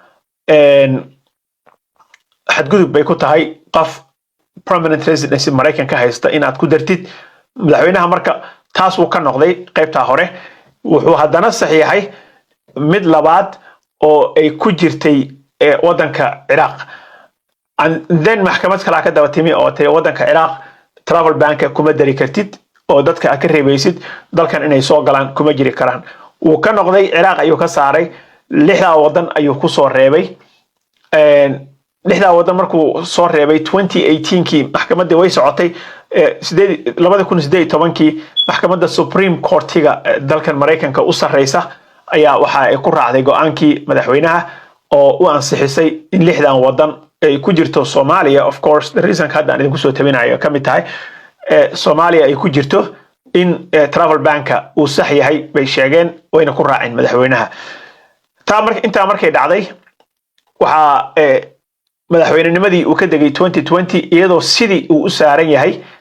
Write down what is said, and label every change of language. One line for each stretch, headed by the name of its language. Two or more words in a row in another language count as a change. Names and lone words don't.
Somali: xadgudub bay ku tahay qof permanent residency Mareykanka haysta inaad ku dartid madaxweynaha marka taas uu ka noqday qaybta hore wuxuu haddana saxiixay mid labaad oo ay ku jirtay wadanka Iraq
English: and then
Somali: maxkamad kale ka daba timi oo tay wadanka Iraq
English: travel bank
Somali: kuma dari kartid oo dadka ka reebaysid dalkan inay soo galaan kuma jiri karaan uu ka noqday Iraq ayuu ka saaray 6 wadan ayuu ku soo reebay 6 wadan markuu soo reebay 2018kii maxkamadda way socotay 2018kii maxkamadda Supreme Court-ga dalkan Mareykanka u sareysa ayaa waxa ay ku raacday go'aankii madaxweynaha oo u ansixisay in 6 wadan ay ku jirto Soomaaliya
English: of course the reason
Somali: ka hadda idinku soo tabinayo kamid tahay Soomaaliya ay ku jirto in
English: travel bank
Somali: uu sax yahay bay sheegeen wayna ku raaceen madaxweynaha inta markay dhacday waxa madaxweynenimadii uu ka degay 2020 iyadoo sidii uu u saaran yahay